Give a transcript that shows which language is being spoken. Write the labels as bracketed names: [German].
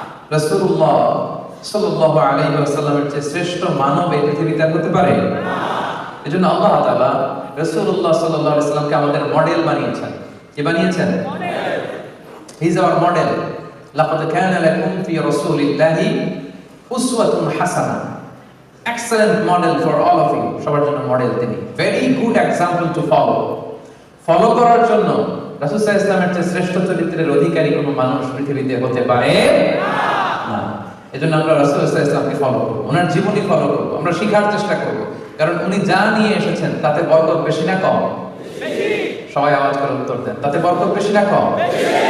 [Bangla] রাসূলুল্লাহ সাল্লাল্লাহু আলাইহি ওয়াসাল্লামের চেয়ে শ্রেষ্ঠ মানব এই পৃথিবীতে আর হতে পারে না। এজন্য আল্লাহ তাআলা রাসূলুল্লাহ সাল্লাল্লাহু আলাইহি ওয়াসাল্লামকে আমাদের মডেল বানিয়েছেন। কি বানিয়েছেন? Model. [English] He is our model. [Arabic] লাকাদ কানা লাকুম ফি রাসূলিল্লাহি উসওয়াতুন হাসানাহ। [English] Excellent model for all of you. [Bangla] সবার জন্য মডেল তিনি। [English] Very good example to follow. [Bangla] Follow করার জন্য রাসূল সাল্লাল্লাহু আলাইহি ওয়াসাল্লামের চেয়ে শ্রেষ্ঠ চরিত্রের অধিকারী কোনো মানুষ পৃথিবীতে হতে পারে না। এজন্য আমরা রাসূল সাল্লাল্লাহু আলাইহি ওয়াসাল্লামকে ফলো করব, ওনার জীবনী ফলো করব, আমরা শেখার চেষ্টা করব। কারণ উনি যা নিয়ে এসেছেন তাতে বরকত বেশি না কম? বেশি। সবাই আওয়াজ করে উত্তর দেন। তাতে বরকত বেশি না কম? বেশি।